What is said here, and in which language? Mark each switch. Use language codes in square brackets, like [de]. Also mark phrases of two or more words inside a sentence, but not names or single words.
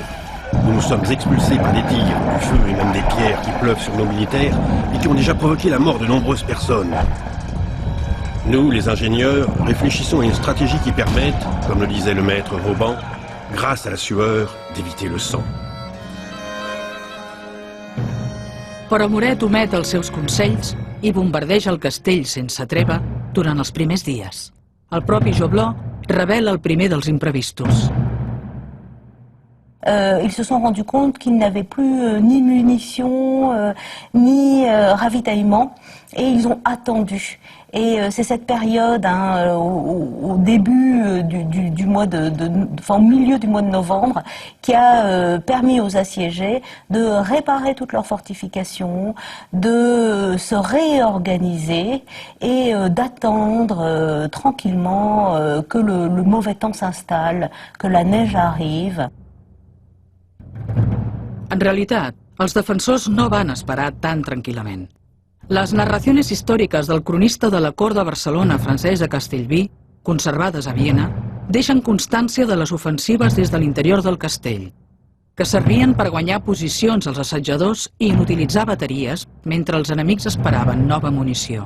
[fr] Nous nous sommes expulsés par des tirs, du feu et même des pierres qui pleuvent sur nos militaires et qui ont déjà provoqué la mort de nombreuses personnes. Nous, les ingénieurs, réfléchissons à une stratégie qui permette, comme le disait le maître Vauban, grâce à la sueur, d'éviter le sang. [ca] Però Muret omet els seus consells i bombardeja el castell sense treva durant els primers dies. El propi Joblot revela el primer dels imprevistos. [fr] Ils se sont rendus compte qu'ils n'avaient plus ni munitions, ni ravitaillement, et ils ont attendu. Et c'est cette période, au début du mois au milieu du mois de novembre, qui a permis aux assiégés de réparer toutes leurs fortifications, de se réorganiser et d'attendre tranquillement que le mauvais temps s'installe, que la neige arrive. [ca] En realitat, els defensors no van esperar tan tranquil·lament. Les narracions històriques del cronista de la cort de Barcelona, Francesc Castellví, conservades a Viena, deixen constància de les ofensives des de l'interior del castell, que servien per guanyar posicions als assetjadors i inutilitzar bateries mentre els enemics esperaven nova munició.